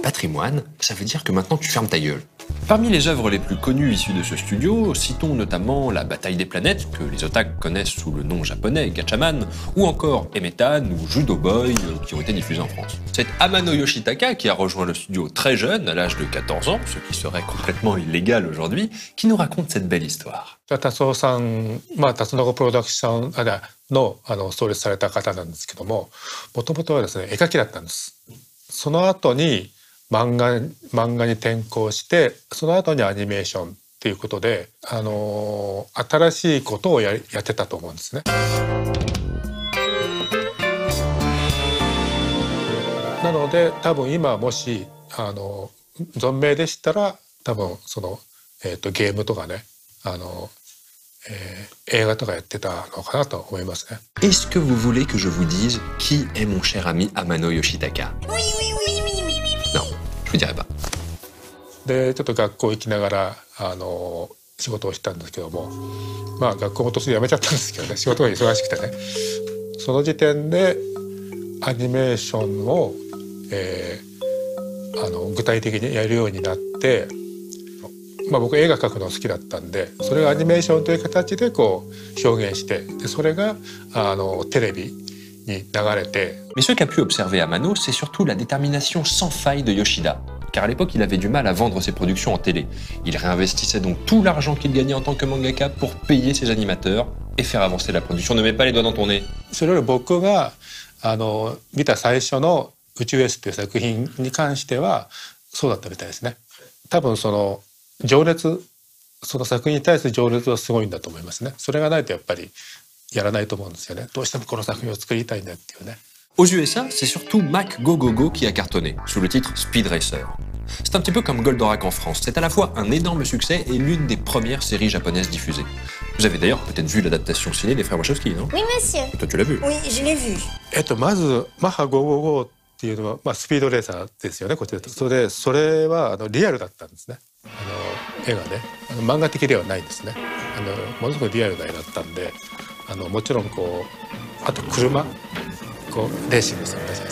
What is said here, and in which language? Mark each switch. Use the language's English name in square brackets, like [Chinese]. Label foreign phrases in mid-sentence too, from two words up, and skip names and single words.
[French] Patrimoine, ça veut dire que maintenant tu fermes ta gueule. Parmi les œuvres les plus connues issues de ce studio, citons notamment La Bataille des planètes, que les otaku connaissent sous le nom japonais Gatchaman, ou encore Emetan ou Judo Boy, qui ont été diffusés en France. C'est Amano Yoshitaka, qui a rejoint le studio très jeune, à l'âge de 14 ans, ce qui serait complètement illégal aujourd'hui, qui nous raconte cette belle histoire. [Japanese] 達夫さん、辰野プロダクションの創立された方なんですけども、もともとはですね、絵描きだったんです。その後に漫画に転向して、その後にアニメーションっていうことで、新しいことをやってたと思うんですね。なので多分今もし存命でしたら多分そのゲームとかね映画とかやってたのかなと思いますね。 [French] Est-ce que vous voulez que je vous dise qui est mon cher ami Amano Yoshitaka? Oui, oui, oui, oui, oui, oui, oui. Non, je vous dirai pas. [Japanese] でちょっと学校行きながら仕事をしたんですけども、まあ学校も途中で辞めちゃったんですけどね、仕事が忙しくてね。その時点でアニメーションを、具体的にやるようになって、僕映画描くの好きだったんで、それがアニメーションという形でこう表現して、でそれがテレビに流れて。 [French] Mais ce qu'a pu observer Amano, c'est surtout la détermination sans faille de Yoshida. Car à l'époque, il avait du mal à vendre ses productions en télé. Il réinvestissait donc tout l'argent qu'il gagnait en tant que mangaka pour payer ses animateurs et faire avancer la production. Ne mets pas les doigts dans ton nez. [Japanese] それより僕が見た最初の宇宙 S っていう作品に関してはそうだったみたいですね。多分その情熱、その作品に対する情熱はすごいんだと思いますね。それがないとやっぱりやらないと思うんですよね。どうしてもこの作品を作りたいんだっていうね。 [French] Aux USA, c'est surtout Mac Go Go Go qui a cartonné, sous le titre Speed Racer. C'est un petit peu comme Goldorak en France, c'est à la fois un énorme succès et l'une des premières séries japonaises diffusées. Vous avez d'ailleurs peut-être vu l'adaptation ciné des frères Wachowski, non? Oui, monsieur. Toi, tu l'as vu? Oui, je l'ai vu. [Japanese] まずマッハ555っていうのは、スピードレーサーですよね、こっちで。それはリアルだったんですね。絵がね、漫画的ではないんですね。ものすごいリアルな絵だったんで、もちろんこうあと車こうレーシングするんですよ。